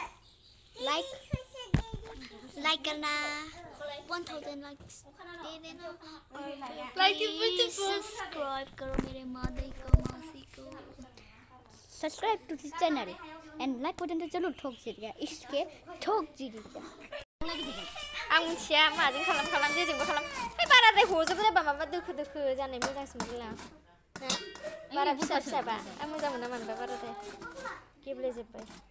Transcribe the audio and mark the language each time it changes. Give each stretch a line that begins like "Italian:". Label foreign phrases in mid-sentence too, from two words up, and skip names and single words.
Hindi: करना 1000 लाइक्स दे देना और सब्सक्राइब करो मेरे मासी को
English: subscribe to this channel and like button
Hindi: तो जरूर ठोक दीजिएगा इसके ठोक दीजिएगा
Bodo: आं मिथिया माजों खालाम जेजोंबो खालाम ओइ बाराद्राय हजोबो जाबा माबा दोखो जानाय मोजांसिन मोनला बारा फिसाबा आं मोजां मोना मानोबा बाराद्राय गेब्लेजोब्बाय